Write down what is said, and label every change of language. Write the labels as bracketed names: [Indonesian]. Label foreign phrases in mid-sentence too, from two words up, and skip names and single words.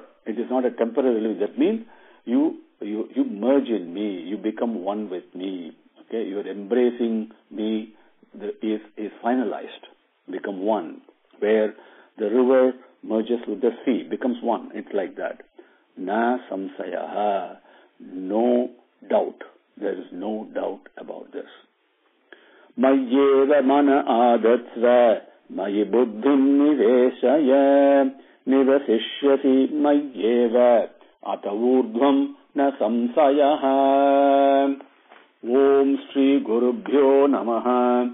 [English] It is not a temporary living. That means you merge in me. You become one with me. Okay, your embracing me is finalized. Become one. Where the river merges with the sea, becomes one. It's like that. [Sanskrit] न संशयः. [English] No doubt. There is no doubt about this. [Sanskrit] मय्येव मन आधत्स्व मयि बुद्धिं निवेशय निवसिष्यसि मय्येव अत ऊर्ध्वं न संशयः. ॐ श्री गुरुभ्यो नमः.